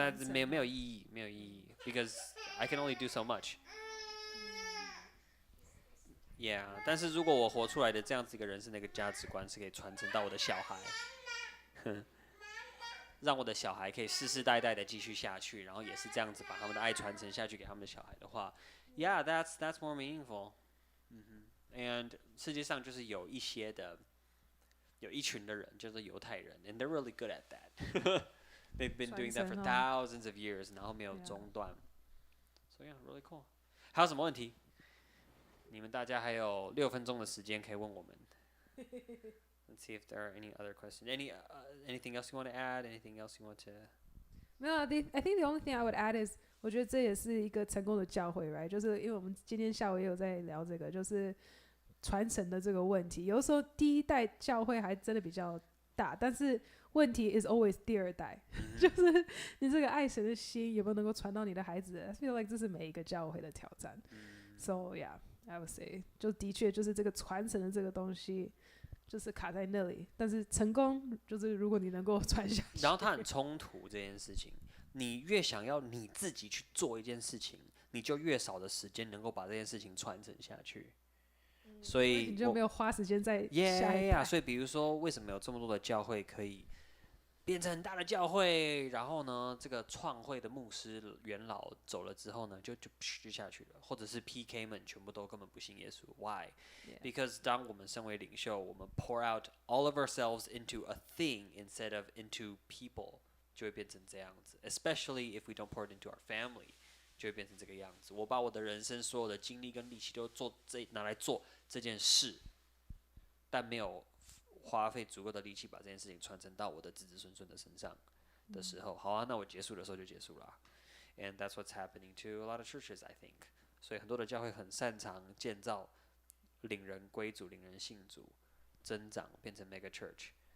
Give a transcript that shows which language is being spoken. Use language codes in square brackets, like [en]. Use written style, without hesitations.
[zh] 没有意义，没有意义 [en] ，because I can only do so much. [zh] Yeah， 但是如果我活出来的这样子一个人生的一个价值观是可以传承到我的小孩，让我的小孩可以世世代代的继续下去，然后也是这样子把他们的爱传承下去给他们的小孩的话 ， [en] Yeah, that's more meaningful. [zh] And 世界上就是有一群的人，就是犹太人 ， [en] and they're really good at that. They've been doing that for thousands of years， [zh] 然后没有中断。 [en] So yeah, really cool. [zh] 还有什么问题？你们大家还有6分钟的时间可以问我们。 [en] Let's see if there are any other questions. Anything else you want to add? Anything else you want to? No, I think the only thing I would add is [zh] 我觉得这也是一个成功的教会 [en] ，right？ [zh] 就是因为我们今天下午也有在聊这个，就是传承的这个问题。有的时候第一代教会还真的比较大，但是问题 [en] is always [zh] 第2代，就是你这个爱神的心有没有能够传到你的孩子 ？ [en] I feel like [zh] 这是每一个教会的挑战。 [en] So yeah, I would say [zh] 就的确就是这个传承的这个东西。就是卡在那里，但是成功就是如果你能够传下去。然后它很冲突这件事情，你越想要你自己去做一件事情，你就越少的时间能够把这件事情传承下去。所以你就没有花时间在下一代。所以比如说，为什么有这么多的教会可以变成很大的教会？然后呢，这个创会的牧师元老走了之后呢，就下去了，或者是 PK 们全部都根本不信耶稣。 [en] Why? Because [zh] 当我们身为领袖，我们 [en] pour out all of ourselves into a thing instead of into people， [zh] 就会变成这样子。 [en] Especially if we don't pour it into our family， [zh] 就会变成这个样子。我把我的人生所有的精力跟力气都拿来做这件事，但没有花费足够的力气把这件事情传承到我的子子孙孙的身上的时候，好啊，那我结束的时候就结束了。 [en] And that's what's happening to a lot of churches, I think. [zh] 所以很多的教会很擅长建造领人归主、领人信主、增长变成 mega church。